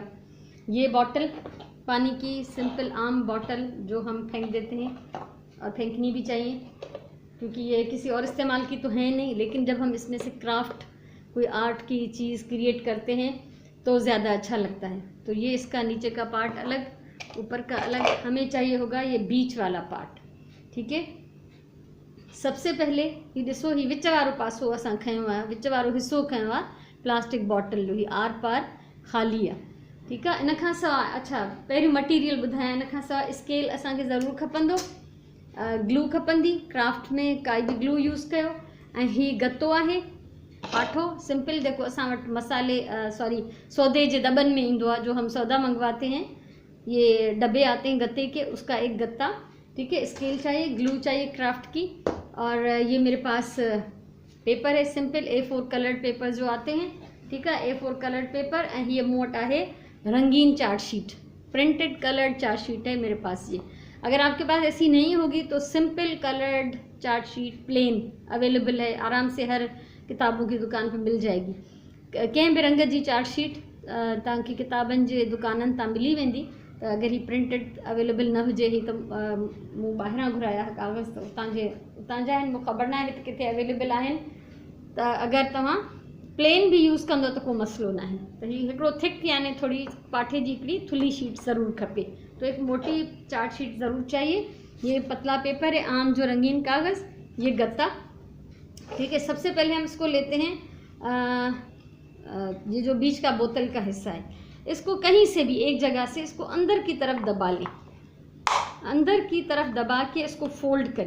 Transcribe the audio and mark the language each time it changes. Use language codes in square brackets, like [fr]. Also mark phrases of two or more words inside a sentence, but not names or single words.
[hi] ये बॉटल पानी की सिंपल आम बॉटल जो हम फेंक देते हैं, और फेंकनी भी चाहिए क्योंकि ये किसी और इस्तेमाल की तो है नहीं, लेकिन जब हम इसमें से क्राफ्ट कोई आर्ट की चीज़ क्रिएट करते हैं तो ज़्यादा अच्छा लगता है। तो ये इसका नीचे का पार्ट अलग, ऊपर का अलग, हमें चाहिए होगा ये बीच वाला पार्ट। ठीक है, सबसे पहले [sd] ही ॾिसो, ही विच वारो पासो असां खयो आहे, विच वारो हिसो खयो आहे प्लास्टिक बॉटल जो, ही आर पार ख़ाली आहे। [hi] ठीक है, [sd] इन खां सवाइ अच्छा पहिरियों मटीरियल ॿुधायां। इन खां सवाइ स्केल असांखे ज़रूरु खपंदो, ग्लू खपंदी, क्राफ्ट में काई भी ग्लू यूज़ कयो। ऐं ही गत्तो आहे पाठो सिंपल, जेको असां वटि मसाले सौदे जे दॿनि में ईंदो आहे, [hi] जो हम सौदा मंगवाते हैं, ये डब्बे आते हैं गत्ते के, उसका एक गत्ता। ठीक है, स्केल चाहिए, ग्लू चाहिए क्राफ्ट की, और ये मेरे पास पेपर है सिंपल [en] A4 colored paper [hi] जो आते हैं। ठीक है, [en] A4 colored paper. [sd] ऐं ये मूं वटि आहे रंगीन [en] chart sheet, printed colored chart sheet [hi] है मेरे पास ये। अगर आपके पास ऐसी नहीं होगी तो [en] simple colored chart sheet plain available [hi] है, आराम से हर किताबों की दुकान पर मिल जाएगी। [sd] कंहिं भी रंग जी [en] chart sheet [sd] तव्हांखे किताबनि जे दुकाननि तां मिली वेंदी। त अगरि ही प्रिंटेड अवेलेबल न हुजे, ही तो मूं ॿाहिरां घुराया कागज़, तो उतां जा आहिनि, मूं ख़बर न आहे किथे अवेलेबल आहिनि। त अगरि तव्हां प्लेन भी यूज़ कंदो तो कोई मसलो ना है। तो ही हिकिड़ो थिक यानी थोड़ी पाठे जी हिकिड़ी थुली शीट ज़रूर खपे। [hi] तो एक मोटी [en] chart sheet [hi] ज़रूर चाहिए। ये पतला पेपर है आम जो रंगीन कागज़, ये गत्ता। ठीक है, सबसे पहले हम इसको लेते हैं, ये जो बीच का बोतल का हिस्सा है, इसको कहीं से भी एक जगह से इसको अंदर की तरफ दबा लें, अंदर की तरफ दबा के इसको फोल्ड करें।